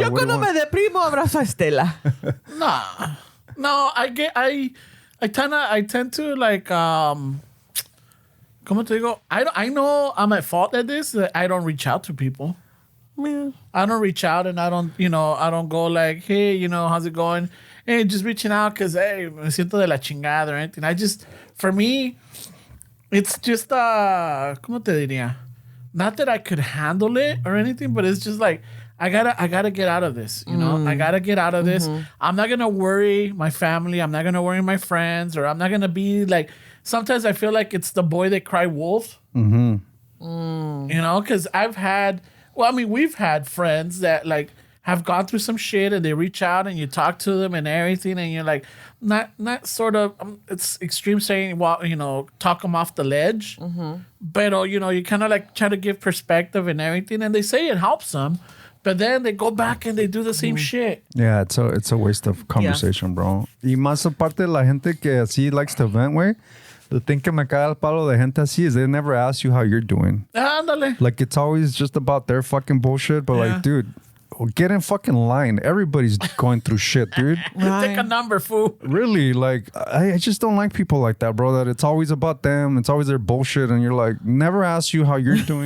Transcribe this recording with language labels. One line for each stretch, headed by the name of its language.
Spanish: Yo cuando me deprimo abrazo a Estela.
English: No, I tend to like
Spanish: ¿cómo te digo?
English: I know I'm at fault at this, that I don't reach out to people. Yeah. I don't reach out, and I don't go like, hey, how's it going? Hey, just reaching out because hey,
Spanish: me siento de la chingada
English: or anything. For me, it's just
Spanish: ¿cómo te diría?
English: Not that I could handle it or anything, but it's just like I gotta get out of this. I gotta get out of this. I'm not gonna worry my family. I'm not gonna worry my friends, or I'm not gonna be like. Sometimes I feel like it's the boy that cried wolf. Because we've had friends that like have gone through some shit, and they reach out and you talk to them and everything, and you're like, not sort of. It's extreme saying, well, talk them off the ledge. But you kind of like try to give perspective and everything, and they say it helps them, but then they go back and they do the same shit. Yeah, it's a waste of conversation, bro.
Spanish: Y más aparte la gente que así
English: likes to vent,
Spanish: güey.
English: The thing
Spanish: que me cae al palo de gente así
English: is they never ask you how you're doing.
Spanish: Ándale.
English: Like it's always just about their fucking bullshit, but like, dude. Get in fucking line. Everybody's going through shit, dude. Take a number, fool. Really, like, I just don't like people like that, bro. That it's always about them. It's always their bullshit. And you're like, never ask you how you're doing.